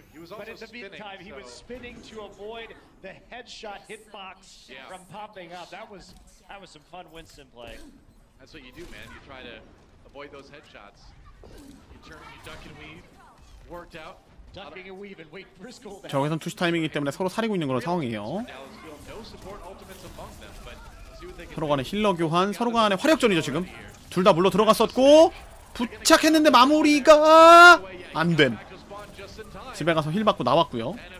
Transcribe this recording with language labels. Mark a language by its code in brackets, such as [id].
[en] But in the meantime, he was spinning to avoid the headshot hitbox from popping up. That was some fun Winston play. That's what you do, man. You try to avoid those headshots. You turn, you duck and weave. Worked out. Ducking and weaving, wait for his cooldown. [ko] 저기선 투시 타이밍이기 때문에 서로 사리고 있는 그런 상황이에요. [en] No support ultimates among them, but see what they can [ko] 서로 간의 힐러 교환, 서로 간의 화력전이죠 지금. 둘 다 물러 들어갔었고 부착했는데 마무리가 안 됨. 집에 가서 힐 받고 나왔고요.